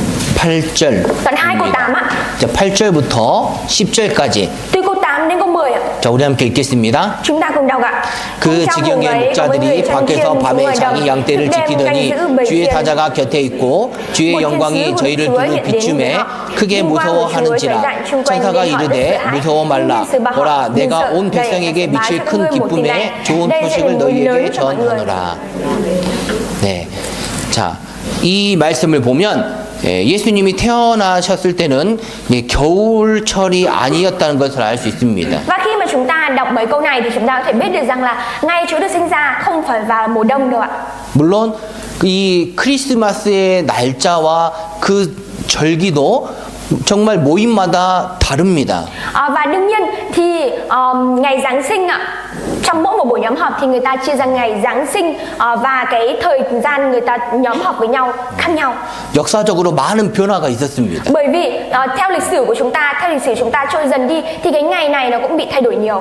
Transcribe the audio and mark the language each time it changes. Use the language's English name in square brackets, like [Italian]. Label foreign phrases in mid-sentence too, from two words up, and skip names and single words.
[Korean] (8절) [Vietnamese] Đoạn 2 câu 8 ạ. [Korean] 자, 8절부터 10절까지 [Vietnamese] Từ câu 8 đến câu 10 ạ. [Korean] 자, 우리 함께 읽겠습니다. [Vietnamese] Chúng ta cùng đọc ạ. [Korean] 그 [Vietnamese] Trong vùng [Korean] 지경의 [Vietnamese] ấy có mấy người [Korean] 목자들이 [Vietnamese] chăn chiên [Korean] 밖에서 [Vietnamese] cùng [Korean] 밤에 [Vietnamese] ngoài [Korean] 자기 [Vietnamese] đồng, [Korean] 양떼를 [Vietnamese] thức đêm [Korean] 지키더니 [Vietnamese] canh giữ bầy [Korean] 주의 [Vietnamese] chiên. [Korean] 사자가 곁에 있고 주의 [Vietnamese] một thiên [Korean] 영광이 [Vietnamese] sứ của [Korean] 저희를 [Vietnamese] Chúa [Korean] 부를 [Vietnamese] hiện đến [Korean] 비춤에 [Vietnamese] với họ. [Korean] 크게 [Vietnamese] Vinh quang của Chúa [Korean] 무서워하는지라. [Vietnamese] trải rộng chung quanh [Korean] 천사가 [Vietnamese] nên họ rất [Korean] 이르되 [Vietnamese] sợ hãi. [Korean] 무서워 말라. [Vietnamese] Nhưng sự bảo họ [Korean] 보라 [Vietnamese] đừng [Korean] 내가 [Vietnamese] sợ. [Korean] 온 [Vietnamese] Đây, [Korean] 백성에게 [Vietnamese] sẽ báo [Korean] 미칠 [Vietnamese] cho các [Korean] 큰 [Vietnamese] ngươi một tin [Korean] 기쁨에 [Vietnamese] này. [Korean] 좋은 [Vietnamese] Đây sẽ là [Korean] 소식을 [Vietnamese] một tin lớn [Korean] 너희에게 [Vietnamese] cho mọi người. [Korean] 전하노라. 네. 자, 이 말씀을 보면 예수님이 태어나셨을 때는 겨울철이 아니었다는 것을 알 수 있습니다. [Vietnamese] Và khi mà chúng ta đọc mấy câu này thì chúng ta có thể biết được rằng là ngày Chúa được sinh ra không phải vào mùa đông đâu ạ. [Korean] 물론 이 크리스마스의 날짜와 그 절기도 정말 모임마다 다릅니다. [Vietnamese] Và đương nhiên thì ngày Giáng sinh ạ, trong mỗi một buổi nhóm họp thì người ta chia ra ngày Giáng sinh và cái thời gian người ta nhóm họp với nhau khác nhau. [Korean] 역사적으로 많은 변화가 있었습니다. [Vietnamese] Bởi vì theo lịch sử của chúng ta, theo lịch sử chúng ta trôi dần đi thì cái ngày này nó cũng bị thay đổi nhiều.